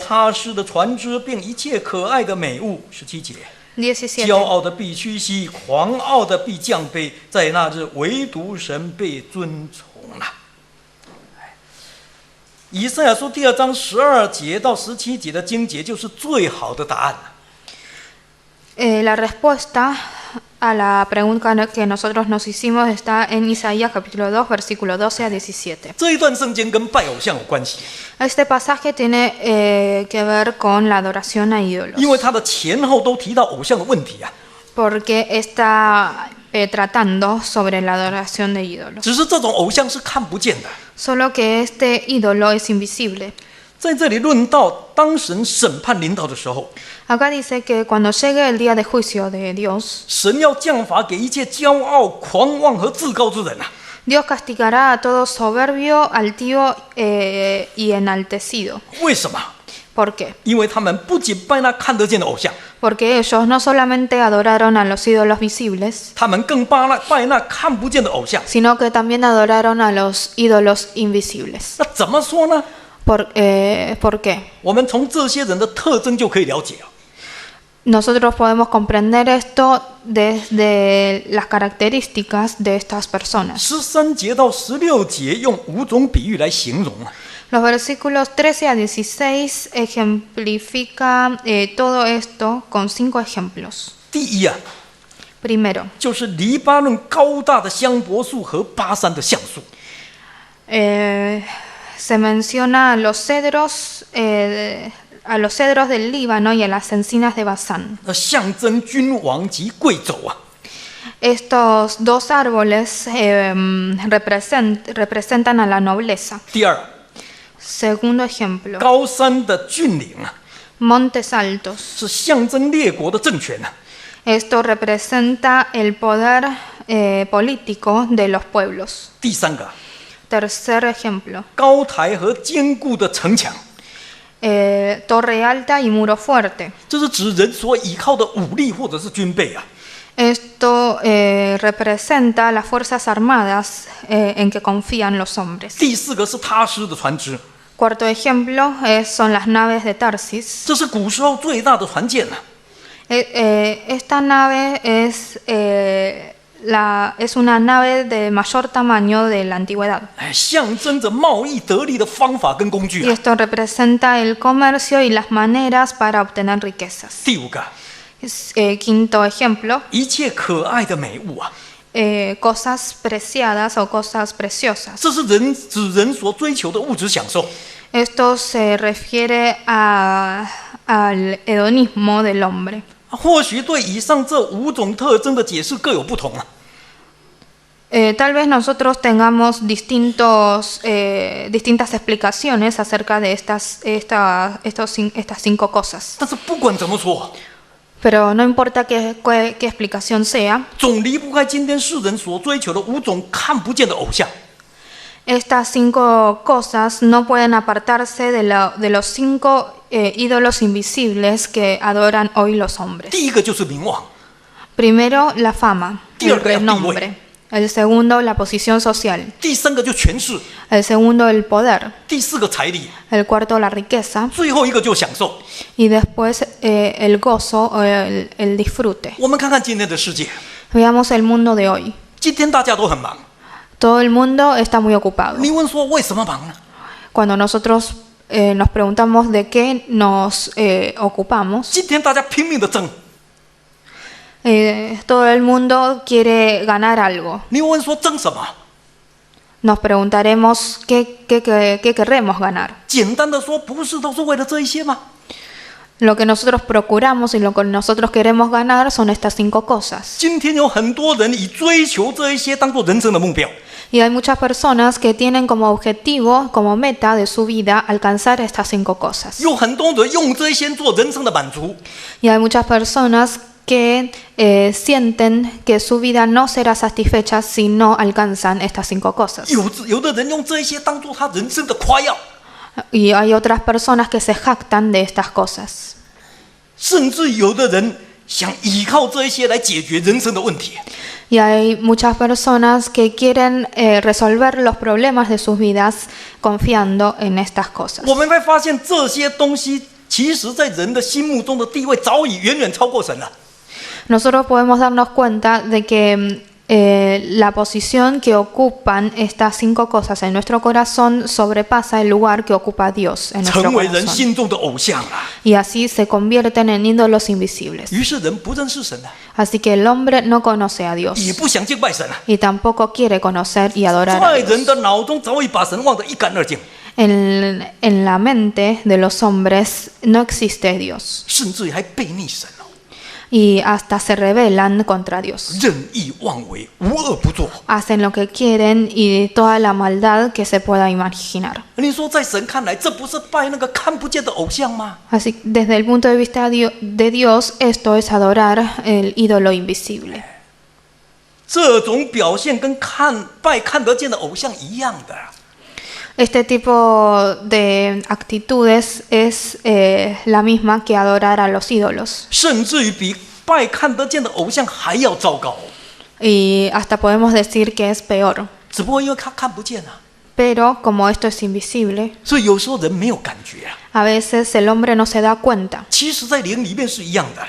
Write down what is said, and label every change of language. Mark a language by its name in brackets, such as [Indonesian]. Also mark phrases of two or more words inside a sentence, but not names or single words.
[Chinese] 他施的船只，并一切可爱的美物。17节，骄 17. 傲的必屈膝，狂傲的必降卑，在那日唯独神被尊崇了。以赛亚书第2章12节到17节的经节就是最好的答案了。 [Spanish] La respuesta a la pregunta que nosotros nos hicimos está en Isaías capítulo 2, versículo 12 a 17. [Chinese] 这一段圣经跟拜偶像有关系， [Spanish] Este pasaje tiene que ver con la adoración a ídolos, [Chinese] 因为它的前后都提到偶像的问题啊。 [Spanish] porque está tratando sobre la adoración de ídolos. [Chinese] 只是这种偶像是看不见的。 [Spanish] Solo que este ídolo es invisible. [Chinese] 在这里论到当神审判临到的时候， [Spanish] Acá dice que cuando llegue el día de juicio de Dios, [Chinese] 神要降罚给一切骄傲、狂妄和自高之人啊。 [Spanish] Dios castigará a todo soberbio, altío y enaltecido. [Chinese] 为什么？ [Spanish] ¿Por qué? [Chinese] 因为他们不仅拜那看得见的偶像， [Spanish] Porque ellos no solamente adoraron a los ídolos visibles, [Chinese] 他们更拜那看不见的偶像。 [Spanish] sino que también adoraron a los ídolos invisibles. [Chinese] 那怎么说呢？ [Spanish] ¿Por qué? [Chinese] 我们从这些人的特征就可以了解啊。 [Spanish] Nosotros podemos comprender esto desde las características de estas personas. [Chinese] 13 节到16节用5种比喻来形容啊。 [Spanish] Los versículos 13 a 16 ejemplifican todo esto con 5 ejemplos. [Chinese] 第一啊， [Spanish] Primero, [Chinese] 就是黎巴嫩高大的香柏树和巴山的橡树。 [Spanish] se menciona a los cedros del Líbano y a las encinas de Basán. [Chinese] 那象征君王及贵胄啊。 [Spanish] Estos dos árboles representan a la nobleza. [Chinese] 第二， [Spanish] Segundo ejemplo, [Chinese] 高山的峻岭啊， [Spanish] montes altos. [Chinese] 是象征列国的政权啊。 [Spanish] Esto representa el poder político de los pueblos. [Chinese] 第三个， [Spanish] Tercer ejemplo, [Chinese] 高台和坚固的城墙， [Spanish] torre alta y muro fuerte. [Chinese] 这是指人所依靠的武力或者是军备啊。 [Spanish] Esto representa las fuerzas armadas en que confían los hombres. [Chinese] 第四个是他施的船只， [Spanish] Cuarto ejemplo son las naves de Tarsis. [Chinese] 这是古时候最大的船舰啊。 [Spanish] Esta nave es una nave de mayor tamaño de la antigüedad. [Chinese] 象征着贸易得利的方法跟工具 [Spanish] Y 啊。 esto representa el comercio y las maneras para obtener riquezas. [Chinese] 第五个， [Spanish] Quinto ejemplo, [Chinese] 一切可爱的美物啊， [Spanish] cosas preciadas o cosas preciosas. [Chinese] 这是指人所追求的物质享受。 [Spanish] Esto se refiere al hedonismo del hombre. [Chinese] 或许对以上这5种特征的解释各有不同啊。 [Spanish] Tal vez nosotros tengamos distintas explicaciones acerca de estas 5 cosas. [Chinese] 但是不管怎么说， [Spanish] Pero no importa qué explicación sea, [Chinese] 总离不开今天世人所追求的5种看不见的偶像。 [Spanish] estas 5 cosas no pueden apartarse de los 5 ídolos invisibles que adoran hoy los hombres. [Chinese] 第一个就是名望， [Spanish] Primero, la fama, el [Chinese] 第二个要地位， [Spanish] renombre. El segundo, la posición social. [Chinese] 第三个就权势， [Spanish] El segundo, el poder. [Chinese] 第四个财力， [Spanish] El cuarto, la riqueza. [Chinese] 最后一个就享受。 [Spanish] Y después, el gozo o el disfrute. [Chinese] 我们看看今天的世界， [Spanish] Veamos el mundo de hoy. [Chinese] 今天大家都很忙。 [Spanish] Todo el mundo está muy ocupado. [Chinese] 你问说为什么忙呢？ [Spanish] Cuando nosotros nos preguntamos de qué nos ocupamos, [Chinese] 今天大家拼命的争。 [Spanish] todo el mundo quiere ganar algo. [Chinese] 你问说争什么？ [Spanish] Nos preguntaremos qué querremos ganar. [Chinese] 简单的说，不是都是为了这一些吗？ [Spanish] Lo que nosotros procuramos y lo que nosotros queremos ganar son estas 5 cosas. [Chinese] 今天有很多人以追求这一些当做人生的目标， [Spanish] Y hay muchas personas que tienen como objetivo, como meta de su vida, alcanzar estas 5 cosas. [Chinese] 有很多人用这一些做人生的满足。 [Spanish] Y hay muchas personas que sienten que su vida no será satisfecha si no alcanzan estas 5 cosas. [Chinese] 有的人用这一些当做他人生的夸耀， [Spanish] Y hay otras personas que se jactan de estas cosas. [Chinese] 甚至有的人想依靠这一些来解决人生的问题。 [Spanish] Y hay muchas personas que quieren resolver los problemas de sus vidas confiando en estas cosas. [Chinese] 我们会发现这些东西，其实在人的心目中的地位早已远远超过神了。 [Spanish] Nosotros podemos darnos cuenta de que la posición que ocupan estas 5 cosas en nuestro corazón sobrepasa el lugar que ocupa Dios en nuestro [Chinese] 成为人 [Spanish] corazón. [Chinese] 心中的偶像了。 [Spanish] Y así se convierten en ídolos invisibles. [Chinese] 于是人不认识神了， [Spanish] Así que el hombre no conoce a Dios [Chinese] 也不想敬拜神了， [Spanish] y tampoco quiere conocer y adorar a [Chinese] 在人 [Spanish] Dios. [Chinese] 的脑中早已把神忘得一干二净， [Spanish] En la mente de los hombres no existe Dios [Chinese] 甚至于还背逆神哦， [Spanish] y hasta se rebelan contra Dios. [Chinese] 任意妄为，无恶不作。 [Spanish] Hacen lo que quieren y toda la maldad que se pueda imaginar. [Chinese] 你说在神看来，这不是拜那个看不见的偶像吗？ [Spanish] Así, desde el punto de vista de Dios, esto es adorar el ídolo invisible. [Chinese] 这种表现跟拜看得见的偶像一样的。 [Spanish] Este tipo de actitudes es la misma que adorar a los ídolos. [Chinese] 甚至于比拜看得见的偶像还要糟糕。 [Spanish] Y hasta podemos decir que es peor. [Chinese] 只不过因为他看不见啊， [Spanish] Pero como esto es invisible, [Chinese] 所以有时候人没有感觉啊。 [Spanish] a veces el hombre no se da cuenta. [Chinese] 其实，在灵里面是一样的。